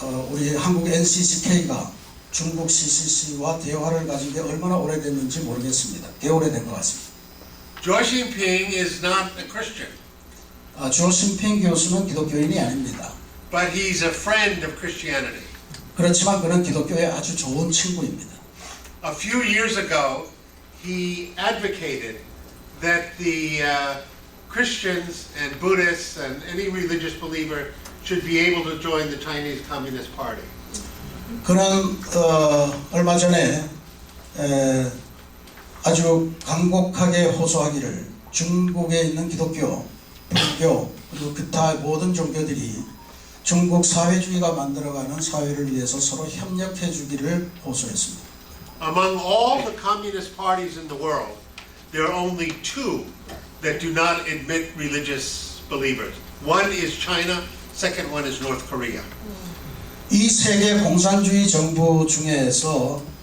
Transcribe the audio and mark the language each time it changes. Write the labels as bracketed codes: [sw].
[ko] 우리 한국 NCCK가 중국 CCC와 대화를 가진 게 얼마나 오래됐는지 모르겠습니다. 꽤 오래된 것 같습니다. [en] Zhuo Xingping is not a Christian, [ko] 주오 신핑 교수는 기독교인이 아닙니다. [en] but he's a friend of Christianity. [ko] 그렇지만 그는 기독교의 아주 좋은 친구입니다. [en] A few years ago, he advocated that the Christians and Buddhists and any religious believer should be able to join the Chinese Communist Party. [ko] 그는 얼마 전에 아주 간곡하게 호소하기를 중국에 있는 기독교, 불교 그리고 기타 모든 종교들이 중국 사회주의가 만들어가는 사회를 위해서 서로 협력해 주기를 호소했습니다. [en] Among all the communist parties in the world, there are only 2 that do not admit religious believers. One is China, second one is North Korea. [ko] 이 세계 공산주의 정부 중에서